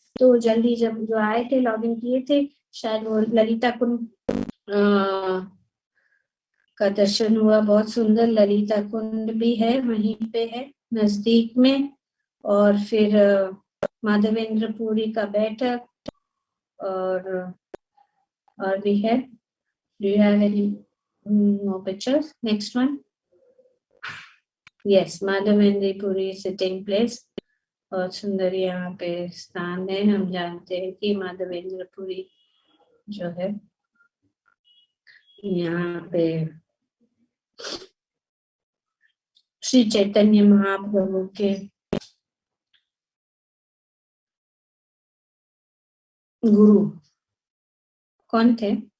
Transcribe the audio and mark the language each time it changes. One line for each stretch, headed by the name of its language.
Hindi: तो जल्दी जब जो आए थे, लॉग इन किए थे, शायद वो ललिता कुंड का दर्शन हुआ। बहुत सुंदर ललिता कुंड भी है, वहीं पे है नजदीक में। और फिर माधवेंद्र पुरी का बैठक और भी है।
English: Do you have any more pictures? Next one. Yes, Madhavendra Puri sitting place.
Hindi: बहुत सुंदर यहाँ पे स्थान है। हम जानते हैं कि माधवेंद्र पुरी जो है यहाँ पे श्री चैतन्य महाप्रभु के गुरु कौन थे?